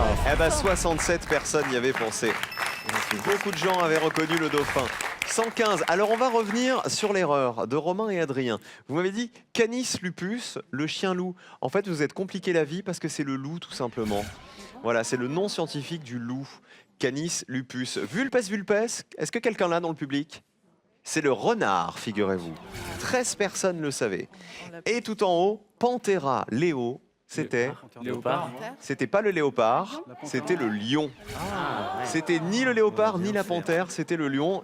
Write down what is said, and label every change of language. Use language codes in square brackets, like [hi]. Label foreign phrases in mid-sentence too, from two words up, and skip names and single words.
[fr] Eh bah 67 personnes y avaient pensé. Beaucoup de gens avaient reconnu le dauphin. 115. Alors on va revenir sur l'erreur de Romain et Adrien. Vous m'avez dit Canis lupus, le chien loup. En fait, vous êtes compliqué la vie parce que c'est le loup tout simplement. Voilà, c'est le nom scientifique du loup, Canis lupus. Vulpes vulpes, est-ce que quelqu'un l'a dans le public? C'est le renard, figurez-vous. 13 personnes le savaient. Et tout en haut, Panthera leo, c'était... Léopard. C'était pas le léopard, c'était le lion. C'était ni le léopard ni la panthère, c'était le lion.